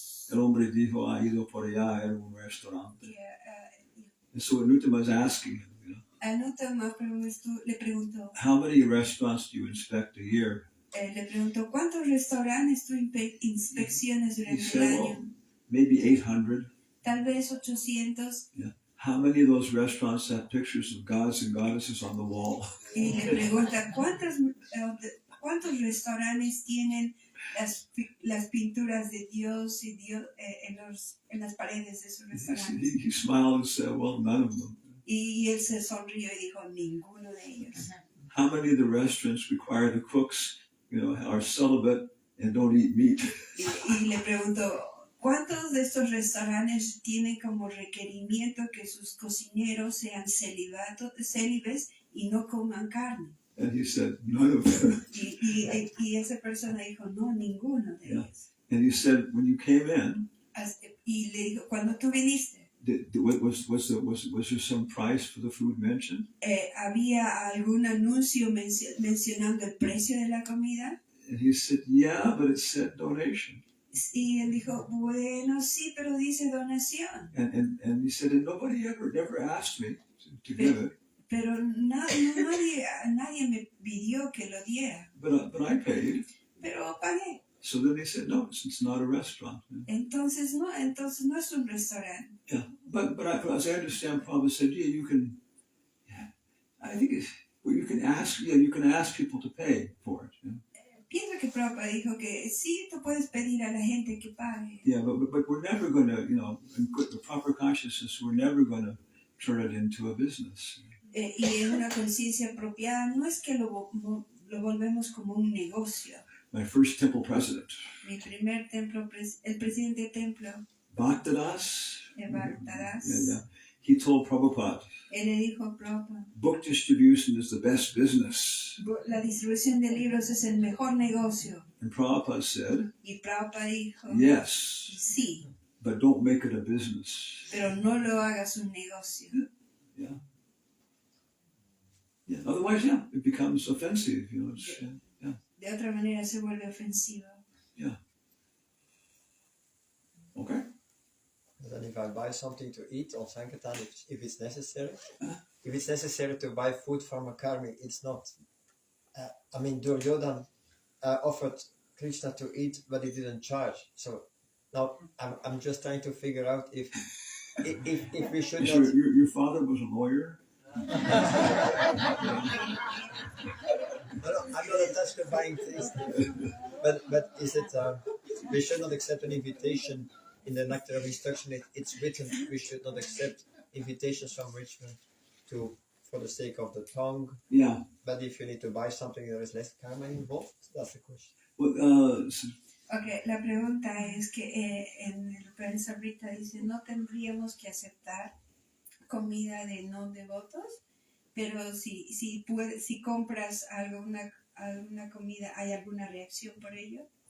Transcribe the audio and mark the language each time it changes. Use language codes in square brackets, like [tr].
[es] El hombre dijo, ha ido por allá, era un restaurante. [en] And so Hanumatpresaka is asking him, [es] Hanumatpresaka le preguntó, [en] how many restaurants do you inspect a year? [es] Le preguntó, ¿cuántos restaurantes tú inspeccionas durante el año? [en] Well, maybe 800. [es] Tal vez 800. [en] Yeah. How many of those restaurants have pictures of gods and goddesses on the wall? [es] Y le pregunta, ¿cuántos restaurantes tienen las pinturas de Dios y en las paredes de sus restaurantes? [en] He smiled and said, well, none of them. [es] Y él se sonrió y dijo, ninguno de ellos. [en] How many of the restaurants require the cooks, are celibate and don't eat meat? [es] Y le preguntó, ¿Cuántos de estos restaurantes tienen como requerimiento que sus cocineros sean célibes y no coman carne? [en] And he said, none of them. [es] Y esa persona dijo, no, ninguno de ellos. [en] And he said, when you came in, [es] Y le dijo, cuando tú viniste, [en] was there some price for the food mentioned? [es] ¿había algún anuncio mencionando el precio de la comida? [en] And he said, yeah, but it said donation. [es] Y él dijo, bueno, sí, pero dice donación. [en] And he said, and nobody never asked me to give it. [es] Pero nadie me pidió que lo diera. [en] But I paid. [es] Pero pagué. [en] So then they said, no, it's not a restaurant. [es] Entonces no es un restaurante. [en] Yeah, but as I understand, Prabhupada said, yeah, you can. Yeah, I think you can ask people to pay for it. Yeah? [es] Pienso que Prabhupada dijo que sí, tú puedes pedir a la gente que pague. [en] Yeah, but we're never going to, in the proper consciousness, we're never going to turn it into a business. [es] Y en una conciencia apropiada no es que lo volvemos como un negocio. [en] My first temple president, [es] Mi primer templo, el presidente de templo, [en] Bhaktidas, [es] Bhaktidas, [en] he told Prabhupada, [es] él le dijo a Prabhupada, [en] book distribution is the best business. [es] la distribución de libros es el mejor negocio. [en] And Prabhupada said, [es] Y Prabhupada dijo, [en] yes, [es] sí, [en] but don't make it a business. [es] pero no lo hagas un negocio. [en] Yeah. Yeah. Otherwise, it becomes offensive. [es] De otra manera se vuelve ofensivo. [en] Yeah. Okay. And then if I buy something to eat on Sankirtan, if it's necessary, if it's necessary to buy food from a karmi, it's not. Duryodhana offered Krishna to eat, but he didn't charge. So now I'm just trying to figure out if we should not. Your father was a lawyer. No, I'm not attached to buying things. But is it we should not accept an invitation in the nectar of instruction? It's written we should not accept invitations from Richmond for the sake of the tongue. Yeah. But if you need to buy something, there is less karma involved. That's the question. Well, [es] Okay, la pregunta es que en el Upadesamrta dice no tendríamos que aceptar comida de no devotos, pero si compras alguna comida, ¿hay alguna reacción por ello?